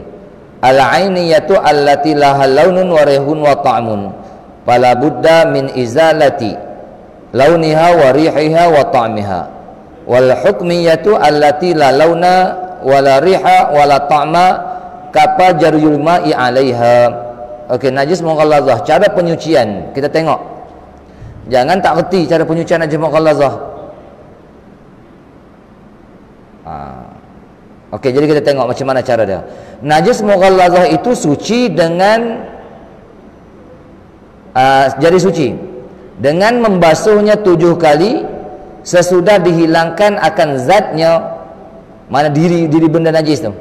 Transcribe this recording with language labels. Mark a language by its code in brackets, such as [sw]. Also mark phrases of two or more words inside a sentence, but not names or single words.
[ar] العينية التي لها لون وريح وطعم فلا بد من إزالة لونها وريحها وطعمها والحكمية التي لا لون ولا ريح ولا طعم كفى جري الماء عليها. [ms] Okey, najis mughallazah, cara penyucian kita tengok. Jangan tak reti cara penyucian najis mughallazah. Okey, jadi kita tengok macam mana cara dia. Najis mughallazah itu suci dengan jadi suci dengan membasuhnya 7 kali sesudah dihilangkan akan zatnya, mana diri benda najis tu.